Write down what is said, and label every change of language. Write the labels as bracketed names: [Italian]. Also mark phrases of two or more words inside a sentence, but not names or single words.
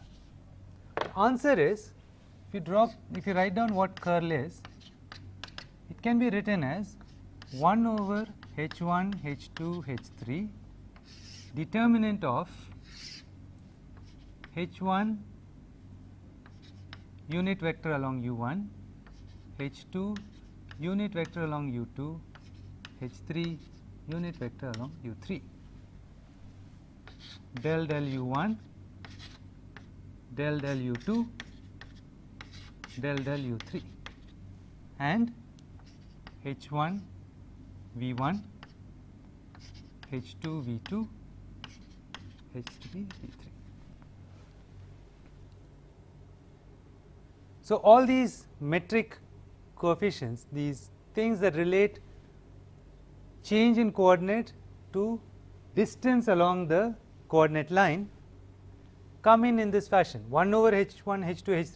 [English] Answer is, if you write down what curl is, it can be written as 1 over h1, h2, h3, determinant of h1 unit vector along u1, h2 unit vector along u2, h3 unit vector along u3, del del u1, del del u2, del del u3, and h1 v1, h2 v2, h3 v3. So, all these metric coefficients, these things that relate change in coordinate to distance along the coordinate line, come in this fashion: 1 over h1, h2, h3.